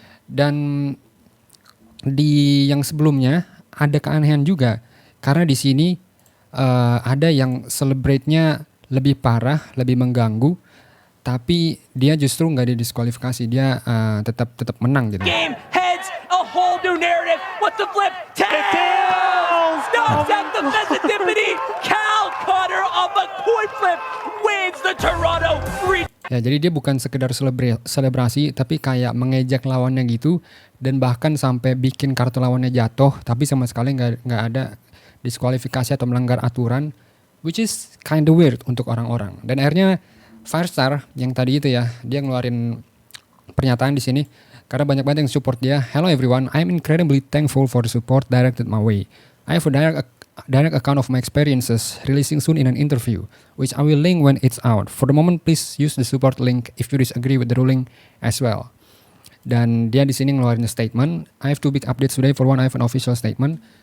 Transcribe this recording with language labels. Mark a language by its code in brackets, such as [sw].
[id] Dan di yang sebelumnya ada keanehan juga karena di sini ada yang celebrate-nya lebih parah, lebih mengganggu, tapi dia justru nggak didiskualifikasi, dia tetap menang gitu. [en] Game heads a whole new narrative. What's the flip? Tails! Knocks out the sensitivity. Cal Cutter off a coin flip wins the Toronto Region. [id] Ya, jadi dia bukan sekedar selebrasi, tapi kayak mengejek lawannya gitu, dan bahkan sampai bikin kartu lawannya jatuh, tapi sama sekali nggak ada diskualifikasi atau melanggar aturan, [en] which is kind of weird [id] untuk orang-orang. Dan akhirnya Firestar yang tadi itu ya, dia ngeluarin pernyataan di sini karena banyak banget yang support dia. [en] Hello everyone, I'm incredibly thankful for the support directed my way. I have a direct account of my experiences releasing soon in an interview, which I will link when it's out. For the moment, please use the support link if you disagree with the ruling as well. [id] Dan dia di sini ngeluarin statement. [en] I have 2 big updates today. For one, I have an official statement.